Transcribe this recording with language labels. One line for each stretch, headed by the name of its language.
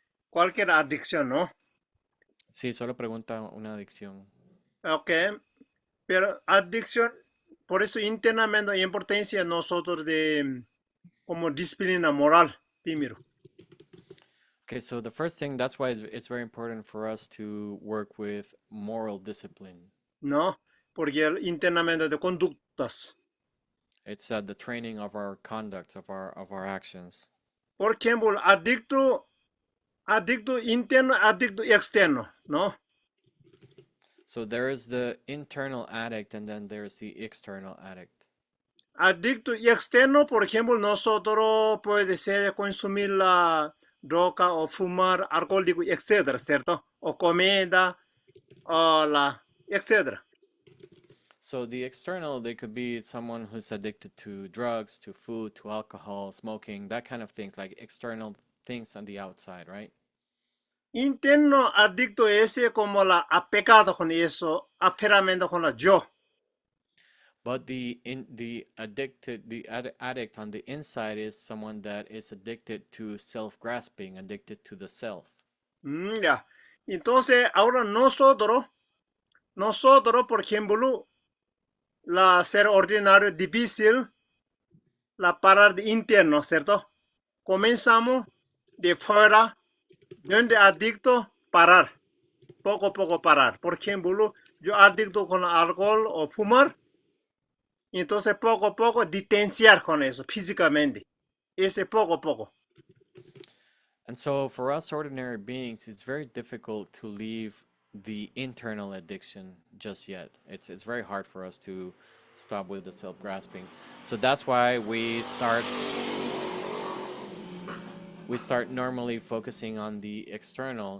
Spanish: cualquier adicción, ¿no? Sí, solo pregunta una adicción. Ok, pero adicción, por eso internamente la importancia de nosotros de como disciplina moral, primero.
English: Okay, so the first thing, that's why it's very important for us to work with moral discipline.
Spanish: ¿No? Porque internamente de conductas.
English: It's the training of our conduct, of our actions.
Spanish: Por ejemplo, adicto interno, adicto externo, ¿no?
English: So there is the internal addict and then there's the external addict.
Spanish: Adicto externo, por ejemplo, nosotros puede ser consumir la droga o fumar alcohol, etcétera, ¿cierto? O comida, o etcétera.
English: So the external, they could be someone who's addicted to drugs, to food, to alcohol, smoking, that kind of things, like external things on the outside, right?
Spanish: Interno adicto ese como apegado con eso, aferramiento con la yo.
English: But the addict on the inside is someone that is addicted to self-grasping, addicted to the self.
Spanish: Ya. Entonces, ahora nosotros, por ejemplo, ser ordinario difícil, la parar de interno, ¿cierto? Comenzamos de fuera, donde adicto, parar. Poco a poco parar. Por ejemplo, yo adicto con alcohol o fumar, entonces poco a poco distanciar con eso físicamente. Ese poco a poco.
English: And so for us ordinary beings, it's very difficult to leave the internal addiction just yet. It's very hard for us to stop with the self-grasping. So that's why we start normally focusing on the external.